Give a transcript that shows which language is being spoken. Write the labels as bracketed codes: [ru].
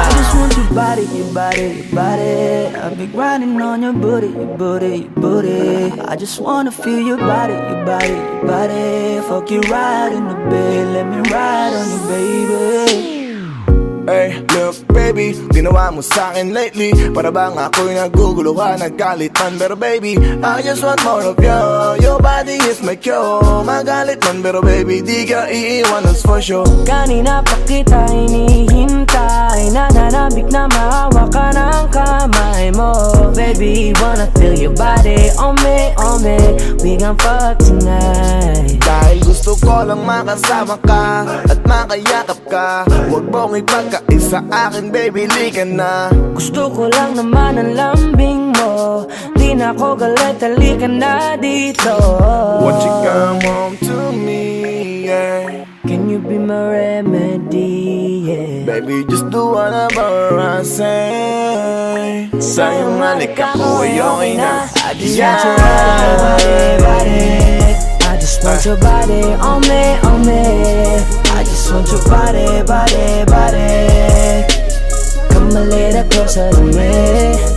[en] I just want your body, your body, your body. I've been grinding on your booty, your booty, your booty. I just wanna feel your body, your body, your body. Fuck you right in the bed, let me ride on you, baby. Hey, look baby, [tl] ginawa mo sa'kin [en] lately. [tl] Para bang ako'y naguguluhan, nagkalitan. [en] Pero baby, I just want more of you. Your body is my cure. [tl] Magalit man, pero baby, di ka iiwan, [en] that's for sure. [tl] Kanina pa kita hinihintay, nananabik na mahawak ka ng kamay mo. [en] Baby, wanna feel your body on me, on me. We gon' fuck tonight. [tl] Dahil gusto ko lang makasama ka at makayakap ka. Huwag mong ipagkaisa akin, baby, lika na. Gusto ko lang naman ang lambing mo. Di na ako galit, halika na dito. [en] Won't you come home to me, yeah? Can you be my remedy, yeah? Baby, just do whatever I say. [tl] Sa'yong halik ako ay okay na. [en] I just want your body, body. I just want your body on me, on me. I just want your body, body, body. Come a little closer to me.